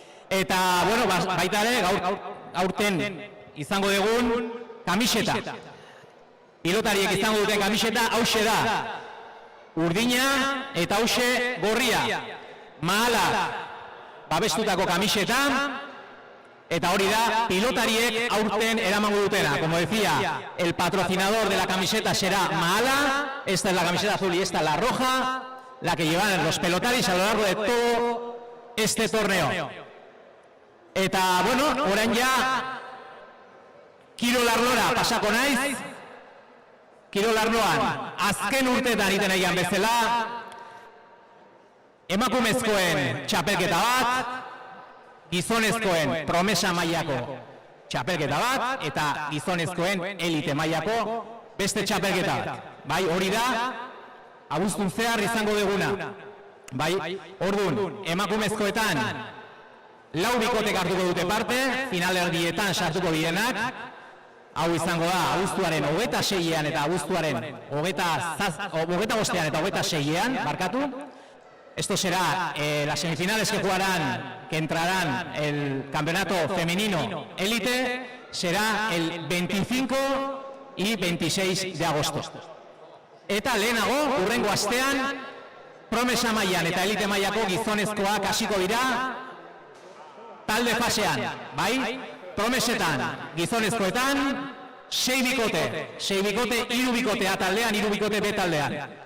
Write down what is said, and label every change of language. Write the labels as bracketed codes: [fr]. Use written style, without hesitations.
[eu] Eta, bueno, baita ere, aurten izango dugun kamiseta. Pilotariek izango duten kamiseta, hauxe da. Urdina eta hauxe gorria. Mahala babestutako kamiseta, eta hori da, pilotariek aurten eramango dutena. [es] Como decía, el patrocinador de la camiseta será Mahala, esta es la camiseta azul y esta la roja, la que llevan los pelotaris a lo largo de todo este torneo. [eu] Eta, bueno, orain ja, kirol arlora pasako naiz, kirol arloan, azken urteetan iten egian bezala, emakumezkoen txapelketa bat, gizonezkoen promesa mailako txapelketa bat, eta gizonezkoen elite mailako beste txapelketa bat. Bai, hori da, abuztun zehar izango duguna. Bai, orduan, emakumezkoetan, lau bikotek hartuko dute parte, finalerdietan sartuko direnak, hau izango da, abuztuaren 26ean eta abuztuaren 25ean eta 26ean, barkatu. [es] Esto será las semifinales que jugarán, que entrarán el campeonato femenino élite, será el 25 y 26 de agosto. [eu] Eta lehenago, urrengo astean, promesa mailan eta elite mailako gizonezkoak hasiko dira, talde fasean, bai? Promesetan, gizonezkoetan, 6 bikote, 3 bikote A taldean, 3 bikote B taldean.